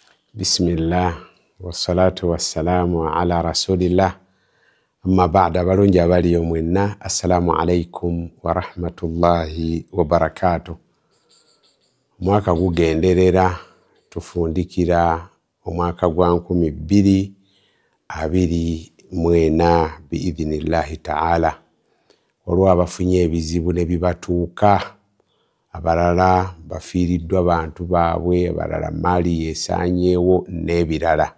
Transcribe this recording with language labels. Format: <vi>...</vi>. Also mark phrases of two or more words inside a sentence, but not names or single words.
<ar>بسم الله والصلاة والسلام على رسول الله أما بعد</ar> <lg>balungi abaliyo mwenna</lg> <ar>السلام عليكم ورحمة الله وبركاته.</ar> <lg>Mwaka gugenderera tufundikira omwaka gwa 2024</lg> <ar>بإذن الله تعالى.</ar> <lg>Olwa bafunye ebizibu ne bibatuuka, abalala bafiiriddwa abantu baabwe, abalala mali yesanyeewo n'ebirala.</lg>